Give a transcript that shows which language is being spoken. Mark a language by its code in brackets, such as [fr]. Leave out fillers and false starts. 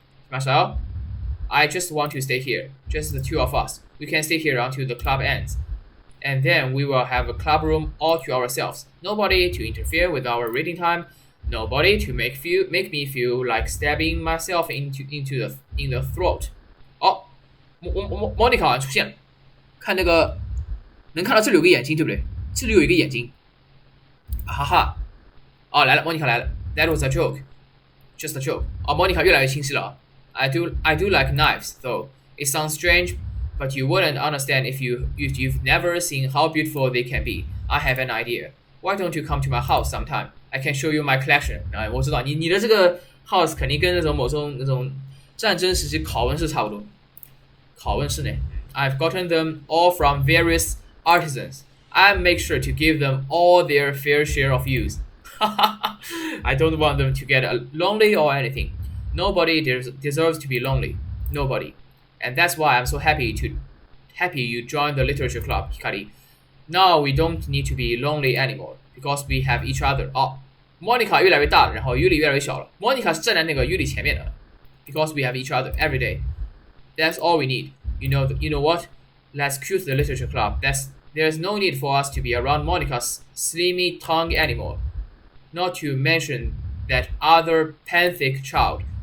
[en] Marcel? I just want to stay here. Just the two of us. We can stay here until the club ends. And then we will have a club room all to ourselves. Nobody to interfere with our reading time. Nobody to make me feel like stabbing myself in the throat. [zh] 哦，Monica 好像出现了，看那个能看到这里有个眼睛，对不对？这里有一个眼睛，哈哈，哦来了，Monica 来了。 [en] That was a joke, just a joke. [zh] 哦，Monica 越来越清晰了。 [en] I do like knives, though. It sounds strange, but you wouldn't understand if you've never seen how beautiful they can be. I have an idea. Why don't you come to my house sometime? I can show you my collection. [zh] 啊，我知道你的这个 house 肯定跟那种某种那种战争时期拷问室差不多。拷问室呢 [en] ，I've gotten them all from various artisans. I make sure to give them all their fair share of use. I don't want them to get lonely or anything. Nobody deserves to be lonely. Nobody. And that's why I'm so happy you joined the literature club, Hikari. Now we don't need to be lonely anymore because we have each other. [zh] 哦 ，Monica 越来越大了，然后 Yuli 越来越小了。 [en] Monica [zh] 是站在那个 Yuli 前面的 [en] ，because we have each other every day. That's all we need. You know what? Let's quit the literature club. There's no need for us to be around Monica's slimy tongue anymore. Not to mention that other panthic child.